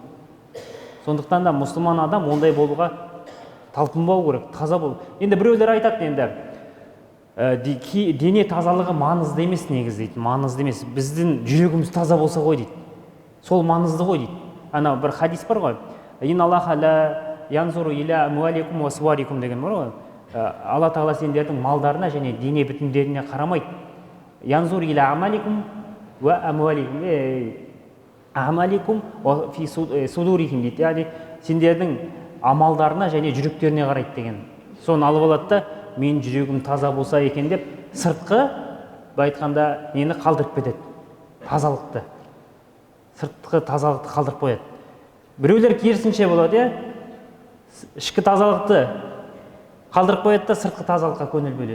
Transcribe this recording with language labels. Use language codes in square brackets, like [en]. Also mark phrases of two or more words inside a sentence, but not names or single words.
[kk] Сондықтан да мұсылман адам ондай болуға талпынбау керек, таза бол. Енді біреулер айтады, енді дене тазалығы маңызды емес негізі дейді, маңызды емес. Біздің жүрегіміз таза болса ғой дейді. Сол маңызды ғой дейді. Ана бір хадис бар ғой. [ar] إن الله لا ينظر إلى أموالكم وصوركم [kk] деген бар ғой. Алла тағала сендердің малдарына және дене бітімдеріне қарамайды. [ar] ينظر إلى أعمالكم وأعمالكم وفي صدورهم дейді. [kk] Яғни сендердің амалдарына және жүректеріне қарайды деген. Соны алып алады да, мен жүрегім таза болса екен деп, сыртқы айтқанда нені қалдырып кетеді, тазалықты. Сыртқы тазалықты қалдырып қояды. Біреулер керісінше болады, ішкі тазалықты қалдырып қояды да, сыртқы тазалыққа көңіл бөледі.